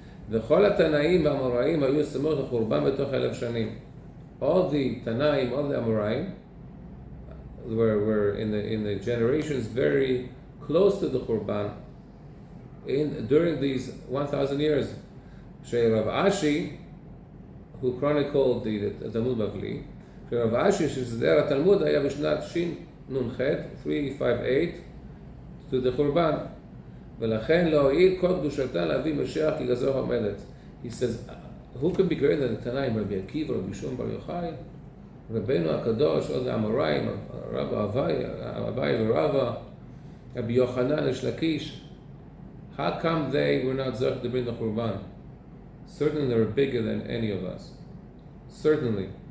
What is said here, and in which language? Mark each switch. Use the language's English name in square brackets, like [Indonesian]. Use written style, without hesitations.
[Hebrew] וכל התנאים והאמוראים היו סמוך לחורבן בתוך 1,000 שנים. [English] All the Tanaim, all the Amoraim were in the generations very close to the Khurban during these 1,000 years. Rav Ashi, who chronicled the Talmud Bavli, [Hebrew] Rav Ashi שסדר התלמוד היה בשנת ש"נ"ח 358 [English] to the Khurban, [Hebrew] ולכן לא הועיל כל קדושתן להביא משיח כי גזרו עומדת. [English] He says, who can be greater than the Tanaim? Rabbi Akiva, Rabbi Shimon Bar Yochai, Rabbeinu HaKadosh, all the Amoraim, Rabbi Abai Rava, Rabbi Yochanan and Shlakish. How come they were not zech to bring the Khurban? Certainly they were bigger than any of us. Certainly.